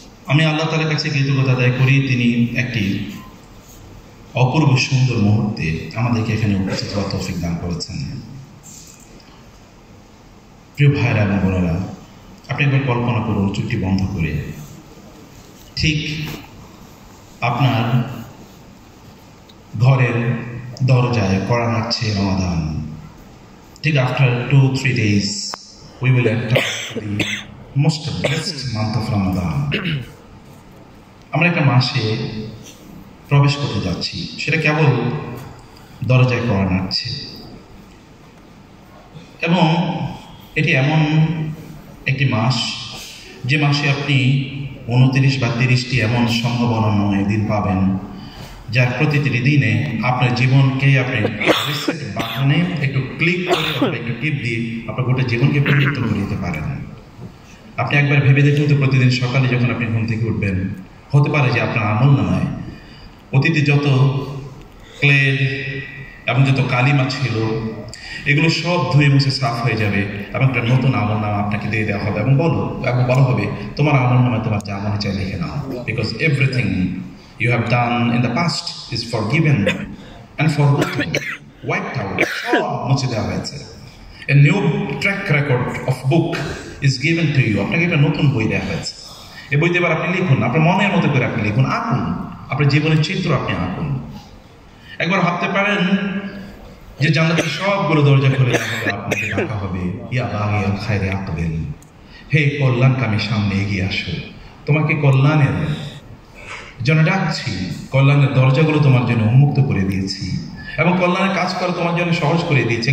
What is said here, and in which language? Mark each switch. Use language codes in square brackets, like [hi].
[bn] আমি আল্লাহ তাআলার কাছে কৃতজ্ঞতা আদায় করি, তিনি একটি অপূর্ব সুন্দর মুহূর্তে আমাদেরকে এখানে উপস্থিত হওয়ার তৌফিক দান করেছেন। প্রিয় ভাইরা এবং বোনেরা, আপনি একবার কল্পনা করুন চুক্তি বন্ধ করে ঠিক আপনার ঘরের দরজায় কড়া নাড়ছে রমাদান। [en] ঠিক after 2-3 days we will enter the most blessed month of Ramadan. [bn] আমরা একটা মাসে প্রবেশ করতে যাচ্ছি, সেটা কেবল দরজায় কড়া নাড়ছে। এবং এটি এমন একটি মাস যে মাসে আপনি 29 বা 30টি এমন সম্ভাবনাময় দিন পাবেন, যার প্রতিটি দিনে আপনার জীবনকে আপনি রিসেট বাটনে একটু ক্লিক করে একটু টিপ দিয়ে আপনার গোটা জীবনকে পরিবর্তন করে দিতে পারেন। আপনি একবার ভেবে দেখুন তো, প্রতিদিন সকালে যখন আপনি ঘুম থেকে উঠবেন, হতে পারে যে আপনার আমলনামায় অতীতে যত ক্লেদ এবং যত কালিমা ছিল এগুলো সব ধুয়ে মুছে সাফ হয়ে যাবে এবং একটা নতুন আমলনামা আপনাকে দিয়ে দেওয়া হবে এবং বলা হবে তোমার আমলনামায় তোমার যা মনে চাই লিখে নাও, [en] because everything you have done in the past is forgiven and forgotten, wiped out, [bn] সব মুছে দেওয়া হয়েছে। [en] A new track record of book is given to you. [bn] আপনাকে একটা নতুন বই দেওয়া হয়েছে। এই বইতে এবার আপনি লিখুন, আপনার মনের মতো করে আপনি লিখুন, আঁকুন, আপনার জীবনের চিত্র আপনি আঁকুন। একবার ভাবতে পারেন যে জান্নাতের সবগুলো দরজা খুলে দেওয়া হবে, আপনাকে ডাকা হবে, [ar] ইয়া বাগিয়াল খায়রে আকবিল, [bn] হে কল্যাণকামী সামনে এগিয়ে আসো, তোমাকে কল্যাণের জন্য ডাকছি, কল্যাণের দরজাগুলো তোমার জন্য উন্মুক্ত করে দিয়েছি এবং কল্যাণের কাজ করা তোমার জন্য সহজ করে দিয়েছি।